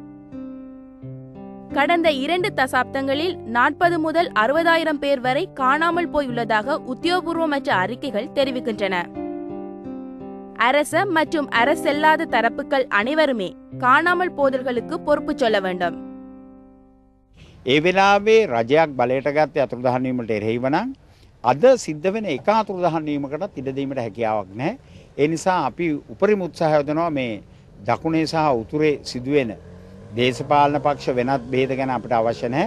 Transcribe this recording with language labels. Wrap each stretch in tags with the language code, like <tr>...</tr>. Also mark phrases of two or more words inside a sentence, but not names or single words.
<ta>கடந்த 2 தசாப்தங்களில் 40 முதல் 60,000 பேர் வரை காணாமல் போயுள்ளதாக உத்தியோகபூர்வமற்ற அறிக்கைகள் தெரிவிக்கின்றன. அரச மற்றும் அரசல்லாத தரப்புகள் அனைவருமே காணாமல் போதல்களுக்கு பொறுப்பு சொல்ல வேண்டும்.</ta> <si>ඒ වෙලාවේ රජයක් බලයට ගත්තේ අතුරුදහන් වීමට එරෙහිව නම් අද සිද්ධ වෙන එක අතුරුදහන් වීමකටත් ඉඩ දීමට හැකියාවක් නැහැ. ඒ නිසා අපි උපරිම උත්සාහය යොදනවා මේ දකුණේ සහ උතුරේ සිදුවෙන දේශපාලන පක්ෂ වෙනත් බෙහෙත ගැන අපිට අවශ්‍ය නැහැ.</si>